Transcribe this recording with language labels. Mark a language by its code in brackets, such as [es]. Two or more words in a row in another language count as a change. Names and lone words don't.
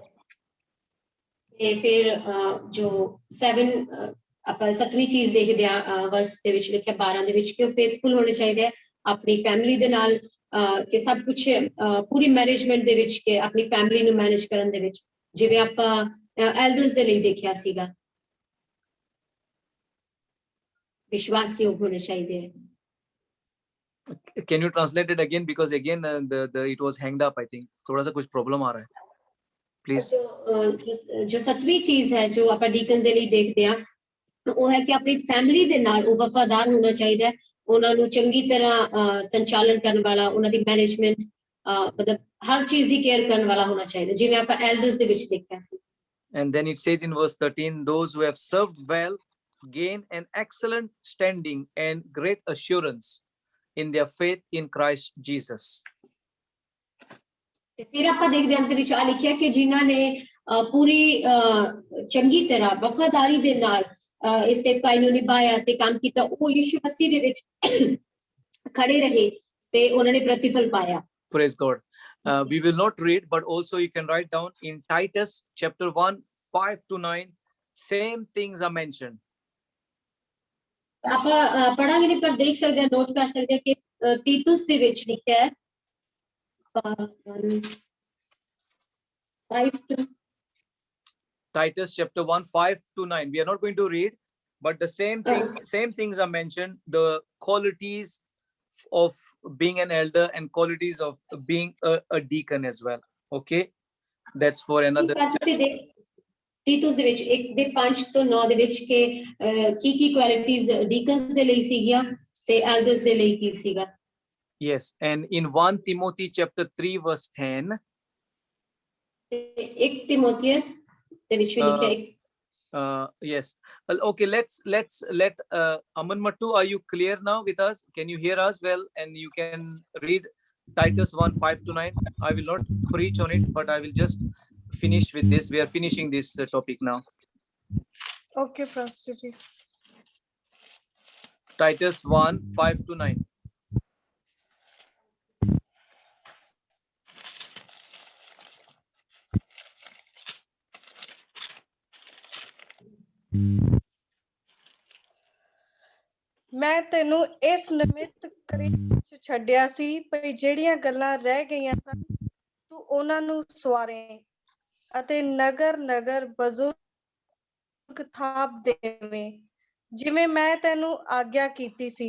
[pa] ਤੇ ਫਿਰ ਜੋ 7 ਆਪਾਂ 7ਵੀਂ ਚੀਜ਼ ਦੇਖਦੇ ਆ ਵਰਸ ਦੇ ਵਿੱਚ ਲਿਖਿਆ 12 ਦੇ ਵਿੱਚ ਕਿ ਉਹ ਫੇਥਫੁਲ ਹੋਣੇ ਚਾਹੀਦੇ ਆ ਆਪਣੀ ਫੈਮਿਲੀ ਦੇ ਨਾਲ, ਕਿ ਸਭ ਕੁਝ ਪੂਰੀ ਮੈਨੇਜਮੈਂਟ ਦੇ ਵਿੱਚ, ਕਿ ਆਪਣੀ ਫੈਮਿਲੀ ਨੂੰ ਮੈਨੇਜ ਕਰਨ ਦੇ ਵਿੱਚ, ਜਿਵੇਂ ਆਪਾਂ ਐਲਡਰਸ ਦੇ ਲਈ ਦੇਖਿਆ ਸੀਗਾ, ਵਿਸ਼ਵਾਸਯੋਗ ਹੋਣੇ ਚਾਹੀਦੇ ਆ. [en] Can you translate it again, because again it was hanged up, I think [hi] थोड़ा सा कुछ problem आ रहा है, [en] please. [pa] ਜੋ 7ਵੀਂ ਚੀਜ਼ ਹੈ ਜੋ ਆਪਾਂ ਡੀਕਨ ਦੇ ਲਈ ਦੇਖਦੇ ਆ, ਉਹ ਹੈ ਕਿ ਆਪਣੀ ਫੈਮਿਲੀ ਦੇ ਨਾਲ ਉਹ ਵਫਾਦਾਰ ਹੋਣਾ ਚਾਹੀਦਾ ਹੈ, ਉਹਨਾਂ ਨੂੰ ਚੰਗੀ ਤਰ੍ਹਾਂ ਸੰਚਾਲਨ ਕਰਨ ਵਾਲਾ, ਉਹਨਾਂ ਦੀ ਮੈਨੇਜਮੈਂਟ, ਮਤਲਬ ਹਰ ਚੀਜ਼ ਦੀ ਕੇਅਰ ਕਰਨ ਵਾਲਾ ਹੋਣਾ ਚਾਹੀਦਾ, ਜਿਵੇਂ ਆਪਾਂ ਐਲਡਰਸ ਦੇ ਵਿੱਚ ਦੇਖਿਆ ਸੀ. [en] And then it says in verse 13, those who have served well gain an excellent standing and great assurance in their faith in Christ Jesus. [pa] ਤੇ ਫਿਰ ਆਪਾਂ ਦੇਖਦੇ ਹਾਂ ਅੰਤ ਵਿੱਚ ਆ ਲਿਖਿਆ ਕਿ ਜਿਨ੍ਹਾਂ ਨੇ ਪੂਰੀ ਚੰਗੀ ਤਰ੍ਹਾਂ ਵਫਾਦਾਰੀ ਦੇ ਨਾਲ ਇਸ ਸੇਵਕਾਈ ਨੂੰ ਨਿਭਾਇਆ ਤੇ ਕੰਮ ਕੀਤਾ, ਉਹ ਯਿਸੂ ਮਸੀਹ ਦੇ ਵਿੱਚ ਖੜੇ ਰਹੇ ਤੇ ਉਹਨਾਂ ਨੇ ਪ੍ਰਤੀਫਲ ਪਾਇਆ. [en] Praise God. We will not read, but also you can write down in Titus chapter 1, 5 to 9, same things are mentioned. [pa] ਆਪਾਂ ਪੜਾਂਗੇ ਨਹੀਂ, ਪਰ ਦੇਖ ਸਕਦੇ ਹਾਂ, ਨੋਟ ਕਰ ਸਕਦੇ ਹਾਂ ਕਿ ਤੀਤੁਸ ਦੇ ਵਿੱਚ ਲਿਖਿਆ ਹੈ 5 to [en] Titus chapter 1, 5 to 9. We are not going to read, but the same things are mentioned. The qualities of being an elder and qualities of being a deacon as well. Okay, that's for another. [pa] ਤੀਤੁਸ ਦੇ ਵਿੱਚ 1 ਦੇ 5 ਤੋਂ 9 ਦੇ ਵਿੱਚ ਕਿ ਕੀ ਕੁਆਲਿਟੀਆਂ ਡੀਕਨਸ ਦੇ ਲਈ ਸੀਗੀਆਂ ਤੇ ਐਲਡਰਸ ਦੇ ਲਈ ਕੀ ਸੀਗਾ. [en] Yes, and in 1 Timothy chapter 3 verse 10. [pa] 1 Timotheus ਦੇ ਵਿੱਚ ਵੀ ਲਿਖਿਆ. [en] Yes. Well, okay, let Aman Mattu, are you clear now with us? Can you hear us well? And you can read Titus 1, 5 to 9. I will not preach on it, but I will just finish with this. We are finishing this topic now. Okay, Pastor ji. Titus 1, 5 to 9. [pa] ਮੈਂ ਤੈਨੂੰ ਇਸ ਨਿਮਿਤ ਕ੍ਰੀਤ ਛੱਡਿਆ ਸੀ ਭਈ ਜਿਹੜੀਆਂ ਗੱਲਾਂ ਰਹਿ ਗਈਆਂ ਸਨ ਤੂੰ ਉਹਨਾਂ ਨੂੰ ਸਵਾਰੇ ਅਤੇ ਨਗਰ ਨਗਰ ਬਜ਼ੁਰਗ ਥਾਪ ਦੇਵੇਂ, ਜਿਵੇਂ ਮੈਂ ਤੈਨੂੰ ਆਗਿਆ ਕੀਤੀ ਸੀ।